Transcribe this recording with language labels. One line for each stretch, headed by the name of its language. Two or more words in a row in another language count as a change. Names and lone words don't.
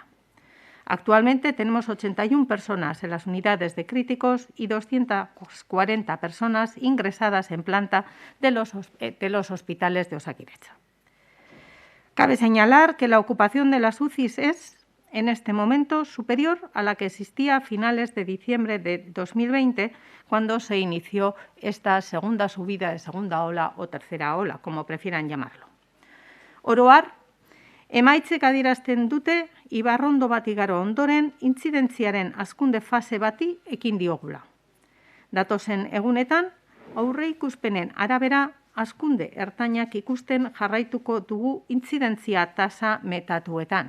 Spanish: Actualmente tenemos 81 personas en las unidades de críticos y 240 personas ingresadas en planta de los hospitales de Osakidetza. Cabe señalar que la ocupación de las UCIs es, en este momento, superior a la que existía a finales de diciembre de 2020, cuando se inició esta segunda subida de segunda ola o tercera ola, como prefieran llamarlo.
Basque: Oro har, emaitzek adierazten dute ibarrondo bat igaro ondoren intzidentziaren hazkunde fase bati ekin diogula. Datozen egunetan, aurreikuspenen arabera hazkunde ertainak ikusten jarraituko dugu intzidentzia tasa metatuetan.